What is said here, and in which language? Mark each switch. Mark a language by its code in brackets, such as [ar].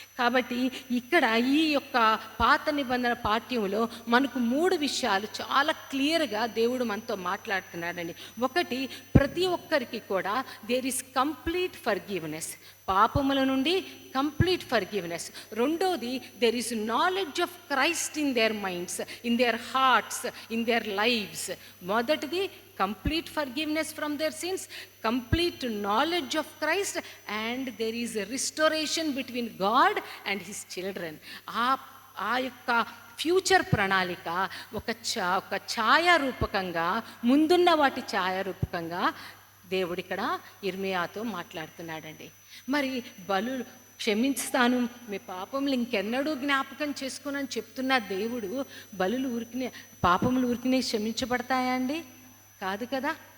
[te] కాబట్టి ఇక్కడ ఈ యొక్క పాత నిబంధన పాఠ్యంలో మనకు 3 విషయాలు చాలా క్లియర్గా దేవుడు మనతో మాట్లాడుతున్నాడండి. ఒకటి, ప్రతి ఒక్కరికి కూడా [en] there is complete forgiveness, [te] పాపముల నుండి [en] Complete forgiveness. [te] రెండోది, [en] There is knowledge of Christ in their minds, in their hearts, in their lives. [te] మొదటిది [en] complete forgiveness from their sins, complete knowledge of Christ, and there is a restoration between God and his children. [te] ఆ యొక్క future ప్రణాళిక ఒక ఛాయారూపకంగా, ముందున్న వాటి ఛాయారూపకంగా దేవుడు ఇక్కడ ఇర్మియాతో మాట్లాడుతున్నాడండి. మరి బలు క్షమిస్తాను, మీ పాపములు ఇంకెన్నడూ జ్ఞాపకం చేసుకుని చెప్తున్న దేవుడు బలులు ఊరికినే, పాపములు ఊరికినే క్షమించబడతాయా అండి? కాదు కదా.